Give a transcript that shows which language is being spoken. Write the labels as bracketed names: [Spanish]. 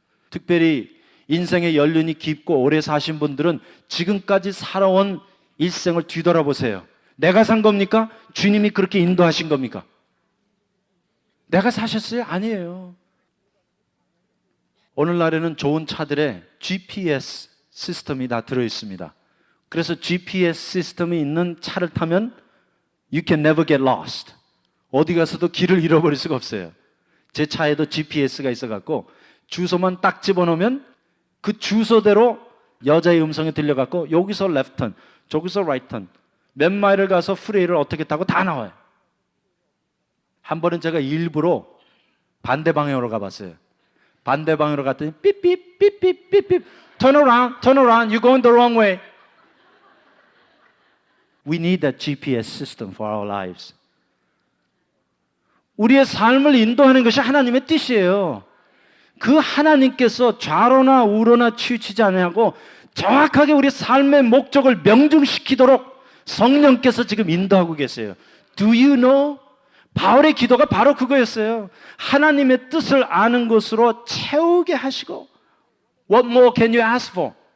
[Korean] 특별히 인생의 연륜이 깊고 오래 사신 분들은 지금까지 살아온 일생을 뒤돌아보세요. 내가 산 겁니까? 주님이 그렇게 인도하신 겁니까? 내가 사셨어요? 아니에요. 오늘날에는 좋은 차들에 GPS 시스템이 다 들어있습니다. 그래서 GPS 시스템이 있는 차를 타면 [English] You can never get lost. [Korean] 어디 가서도 길을 잃어버릴 수가 없어요. 제 차에도 GPS가 있어갖고 주소만 딱 집어넣으면 그 주소대로 여자의 음성이 들려갖고 여기서 left turn, 저기서 right turn, 몇 마일을 가서 프레이를 어떻게 타고 다 나와요. 한 번은 제가 일부러 반대 방향으로 가봤어요. 반대 방향으로 갔더니 [English] 삐삐 삐삐 삐삐 turn around, you're going the wrong way. We need that GPS system for our lives. [Korean] 우리의 삶을 인도하는 것이 하나님의 뜻이에요. 그 하나님께서 좌로나 우로나 치우치지 않냐고 정확하게 우리 삶의 목적을 명중시키도록 성령께서 지금 인도하고 계세요. [English] Do you know? [Korean] 바울의 기도가 바로 그거였어요. 하나님의 뜻을 아는 것으로 채우게 하시고 [English] What more can you ask for?